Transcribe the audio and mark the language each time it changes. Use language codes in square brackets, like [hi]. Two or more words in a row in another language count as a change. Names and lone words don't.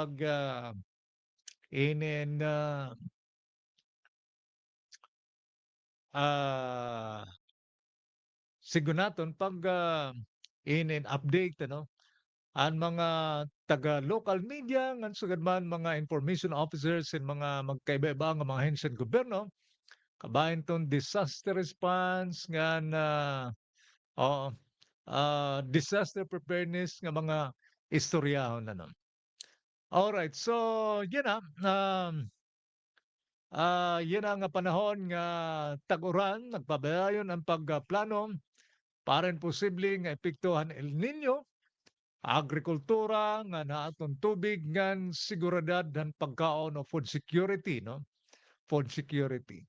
[war] inin ah, sigunaton inin update ano ang mga taga [en] local media [war] ngan sugad man mga [en] information officers [war] and mga magkaiba-iba nga mga ahensya ng gobyerno kabahin ton [en] disaster response [war] ngan oo, [en] disaster preparedness [war] nga mga istoryahon ano. Alright, so yun yun ang panahon nga tag-uran nagpadayon ang pagplano para posibleng epektuhan El Nino, agrikultura nga naaton tubig ngan seguridad han pagkaon o [en] food security [war] no, [en] food security.